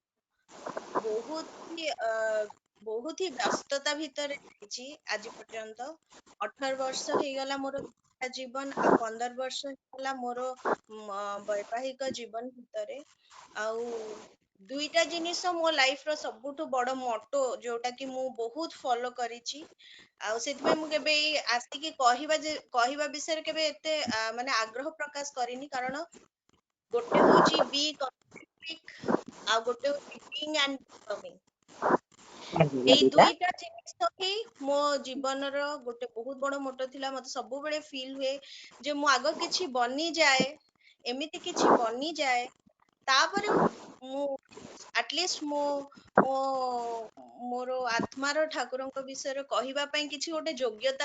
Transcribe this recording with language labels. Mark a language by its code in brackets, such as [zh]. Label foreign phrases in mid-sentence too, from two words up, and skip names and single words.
[or] ବହୁତ ହି ବହୁତ ହି ବ୍ୟସ୍ତତା ଭିତରେ ଯାଇଛି ଆଜି ପର୍ଯ୍ୟନ୍ତ 18 ବର୍ଷ ହେଇଗଲା ମୋର ଜୀବନ ଆଉ 15 ବର୍ଷ ହେଇଗଲା ମୋର ବୈବାହିକ ଜୀବନ ଭିତରେ ଆଉ ଦୁଇଟା ଜିନିଷ ମୋ ଲାଇଫ ର ସବୁଠୁ ବଡ ମୋଟୋ ଯୋଉଟା କି ମୁଁ ବହୁତ ଫଲୋ କରିଛି ଆଉ ସେଥିପାଇଁ ମୁଁ କେବେ ଏଇ ଆସିକି କହିବା ବିଷୟରେ କେବେ ଏତେ ମାନେ ଆଗ୍ରହ ପ୍ରକାଶ କରିନି କାରଣ ଗୋଟେ ହଉଛି ବି ଆଉ ଗୋଟେ ହଉଛି [en] being and becoming [or] ଏଇ ଦୁଇଟା ଜିନିଷ ହିଁ ମୋ ଜୀବନର ଗୋଟେ ବହୁତ ବଡ ମୋଟୋ ଥିଲା ମତେ ସବୁବେଳେ ଫିଲ୍ ହୁଏ ଯେ ମୁଁ ଆଗ କିଛି ବନିଯାଏ ଏମିତି କିଛି ବନିଯାଏ ତାପରେ ମୁଁ ଆଟଲିଷ୍ଟ ମୋ ମୋର ଆତ୍ମାର ଠାକୁରଙ୍କ ବିଷୟରେ କହିବା ପାଇଁ କିଛି ଗୋଟେ ଯୋଗ୍ୟତା